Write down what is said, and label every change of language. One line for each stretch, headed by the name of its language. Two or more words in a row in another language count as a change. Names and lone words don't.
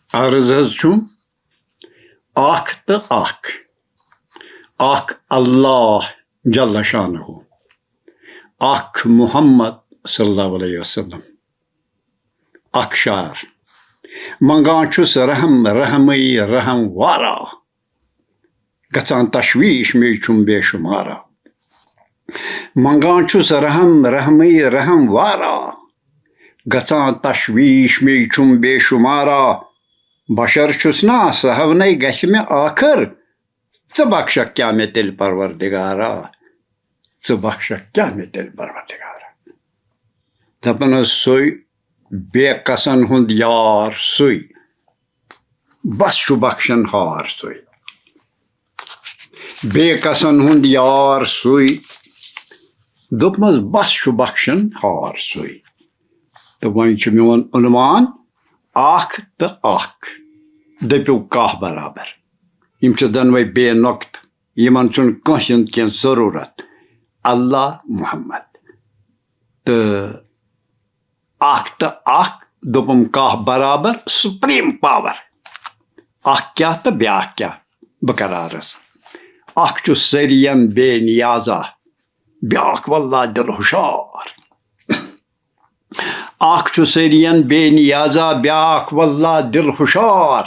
Kashmiri: अर्ज अख तो अख अल्लाह जल्ल शानहु, अख मुहम्मद सल्लल्लाहु अलैहि वसल्लम, अख शार मंगान छुस रहम रहमई रहम वारा, गचान तशवीश में छुम बेशुमारा। मंगान छुस रहम रहमई रहम वारा, गचान तशवीश में छुम बेशुमारा। बशर छुस ना सहवने गछ में आखिर, च बख्श क्या में तेल परवरदिगारा, च बख्श क्या में तेल परवरदिगारा। दपन सोई बेकसन हुंद यार सोई, बस छु बख्शन हार सोई। बेकसन हुंद यार सोई, दोपमस बस छु बख्शन हार सोई। तो वही छु मेन उन्वान अख तो अख दप्यू कह बराबर। यम छु दनवे बे नुक्त, यमन छुन कंस की जरूरत। अल्लाह मुहम्मद तो अख तो अख दोपम कह बराबर
English: supreme power.
Kashmiri: अख क्या तो ब्या क्या बकरारस। अख छु सरियन बेनियाजा, ब्याख वल्ला दिल हुशार। अख छु सरियन बेनियाजा, ब्याख वल्ला दिल हुशार।